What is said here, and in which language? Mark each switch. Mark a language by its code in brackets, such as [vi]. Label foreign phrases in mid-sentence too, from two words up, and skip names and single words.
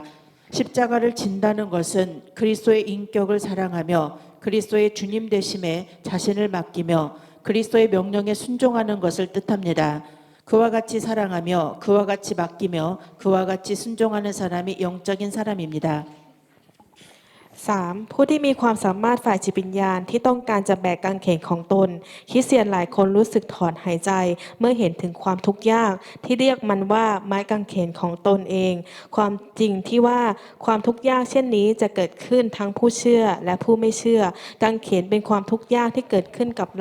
[ko] 십자가를 진다는 것은 그리스도의 인격을 사랑하며 그리스도의 주님 되심에 자신을 맡기며 그리스도의 명령에 순종하는 것을 뜻합니다. 그와 같이 사랑하며 그와 같이 맡기며 그와 같이 순종하는 사람이 영적인 사람입니다. 3. [th] ผู้ที่มีความสามารถฝ่ายจิตวิญญาณที่ต้องการจะแบกกางเขนของตนคริสเตียนหลายคนรู้สึกถอนหายใจเมื่อเห็นถึงความทุกข์ยากที่เรียกมันว่าไม้กางเขนของตนเอง ความจริงที่ว่าความทุกข์ยากเช่นนี้จะเกิดขึ้นทั้งผู้เชื่อและผู้ไม่เชื่อกางเขนเป็นความทุกข์ยากที่เกิดขึ้นกับเรา